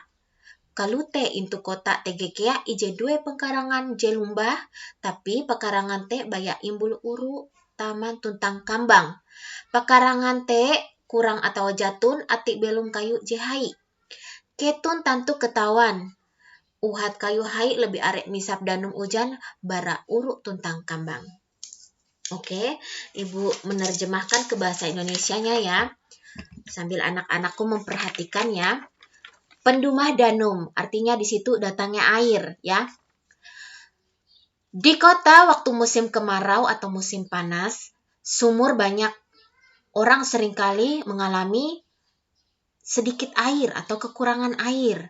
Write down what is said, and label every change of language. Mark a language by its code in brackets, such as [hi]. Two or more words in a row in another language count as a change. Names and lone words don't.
[nij] Kalute intu kota tegekea ije dua pekarangan jelumbah, tapi pekarangan te baya imbul uru taman tuntang kambang. Pekarangan te kurang atau jatun atik belum kayu jehai. Ketun tantu ketawan. Uhat kayu hai lebih arek misap danum ujan bara uru tuntang kambang. [id] Oke, Ibu menerjemahkan ke bahasa Indonesianya ya. Sambil anak-anakku memperhatikan ya. [nij] Pendumah danum, [id] artinya di situ datangnya air ya. Di kota waktu musim kemarau atau musim panas, sumur banyak orang seringkali mengalami sedikit air atau kekurangan air.